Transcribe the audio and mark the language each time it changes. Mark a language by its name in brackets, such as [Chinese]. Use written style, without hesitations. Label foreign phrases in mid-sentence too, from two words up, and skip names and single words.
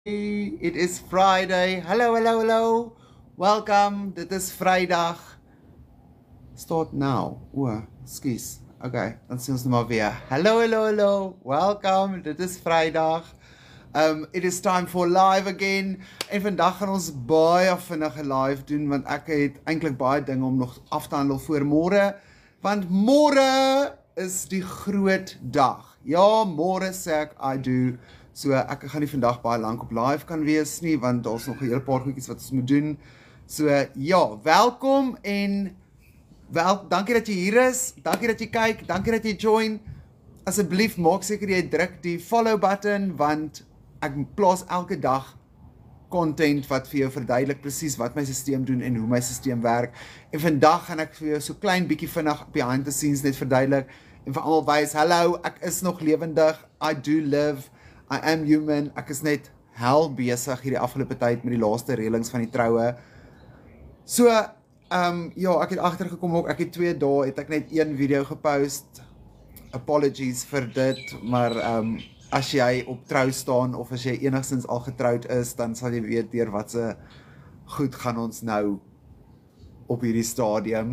[English] It is Friday. Hallo, hallo, hallo. Welcome. [Afrikaans] Dit is Vrydag. [English] Start now. [Afrikaans] Skus. Okay, dan sien ons nou maar weer. [English] Hallo, hallo, hallo. Welcome. [Afrikaans] Dit is Vrydag. [English] It is time for live again. [Afrikaans] En vandag gaan ons baie vinnige live doen want ek het eintlik baie dinge om nog af te handel voor môre. Want môre is die groot dag. Ja, môre sê ek [English] I do. [Afrikaans] So ek gaan nie vandag baie lank op live kan wees nie want daar's nog 'n hele paar goedjies wat ons moet doen. So ja, welkom en dankie dat jy hier is. Dankie dat jy kyk, dankie dat jy join. Asseblief maak seker jy druk die [English] follow button [Afrikaans] want ek plaas elke dag content wat vir jou verduidelik presies wat my stelsel doen en hoe my stelsel werk. En vandag gaan ek vir jou so klein bietjie vinnig [English] behind the scenes [Afrikaans] net verduidelik en vir almal wys, hallo, ek is nog lewendig. [English] I do live. I am human. [Afrikaans] Ek is net hel besig hierdie afgelope tyd met die laaste reëlings van die troue. So, ja, ek het agtergekom ook, ek het 2 dae, het ek net 1 video gepost. Apologies vir dit, maar as jy op trou staan, of as jy enigstens al getroud is, dan sal jy weet deur wat se goed gaan ons nou op hierdie stadium.